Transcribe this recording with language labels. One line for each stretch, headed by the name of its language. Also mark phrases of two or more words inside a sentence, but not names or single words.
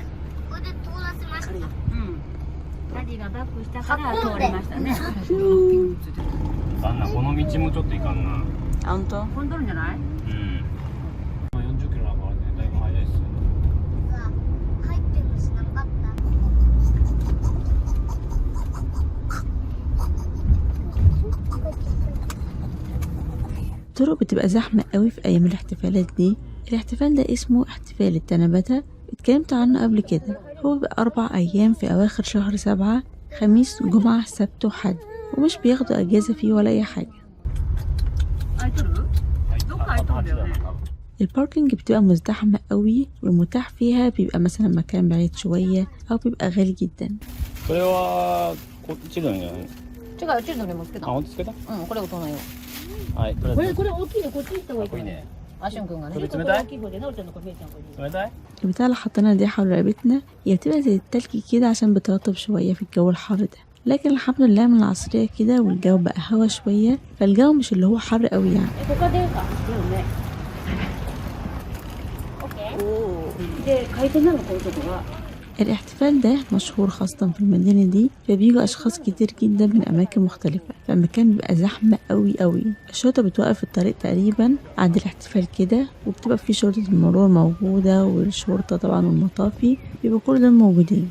Japanese: これで通らせました。うん。ダディがバックしたから通りましたね。あんなこの道もちょっといかんな。あ、本当？混んどるんじゃない？うん。40キロなんかあるね。だいぶ速いっすよ。入ってるの知らなかった。
Arabic: الطرق بتبقى زحمة قوي في أيام الاحتفالات دي. الاحتفال ده اسمه احتفال التنباتة، اتكلمت عنه قبل كده. هو بيبقى 4 أيام في أواخر شهر 7، خميس جمعة سبت وحد، ومش بياخدوا أجازة فيه ولا أي حاجة. الباركينج بتبقى مزدحمة قوي، والمتاح فيها بيبقى مثلا مكان بعيد شوية أو بيبقى غالي جدا.
Japanese: それはこっちのや。違う、チルドにもつけあ、た。本当つけた？うん、これ大人よ。はい。とりあえずこれ大きいね、こっち行った方がいい。かっこいいね。アシュン君がね。これ冷たい？大きい方で、なおちゃんのこれ、ちゃんこれ。冷たい？
Arabic: البتاع اللي حطينا دي حول رقبتنا هي بتبقى زي التلج كده عشان بترطب شوية في الجو الحر ده، لكن الحمد لله من العصرية كده والجو بقى هوا شوية، فالجو مش اللي هو حر قوي يعني.
Japanese: ここでか。ね。オッケー。おお。で、回転なのこういうとこは。
Arabic: الاحتفال ده مشهور خاصة في المدينة دي، فبيجوا أشخاص كتير جدا من أماكن مختلفة، فالمكان بيبقى زحمة قوي قوي. الشرطة بتوقف الطريق تقريبا عند الاحتفال كده، وبتبقى في شرطة المرور موجودة والشرطة طبعا والمطافي بيبقوا كل دول موجودين.